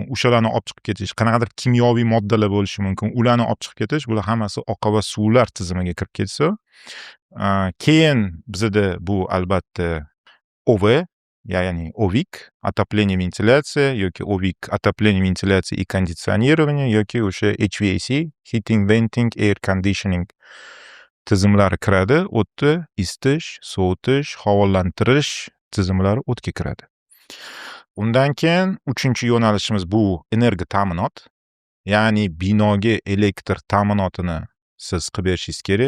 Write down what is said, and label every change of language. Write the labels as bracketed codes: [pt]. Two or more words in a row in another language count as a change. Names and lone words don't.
[uz] O'shalarni olib chiqib ketish, qanaqadir kimyoviy moddalar bo'lishi mumkin. Ularni olib chiqib ketish, bular hammasi oqova suvlar tizimiga kirib ketsa, keyin bizda bu albatta OV, ya'ni OVIK, [ru] отопление, вентиляция, [uz] yoki OVIK, [ru] отопление, вентиляция и кондиционирование, [uz] yoki o'sha HVAC, [en] heating, venting, air conditioning [uz] tizimlari kiradi. O'tni isitish, sovutish, havolantirish tizimlari o'tga kiradi. Undan keyin 3-yo'nalishimiz bu energiya ta'minot. Ya'ni binoga elektr ta'minotini siz qilib berishingiz kerak.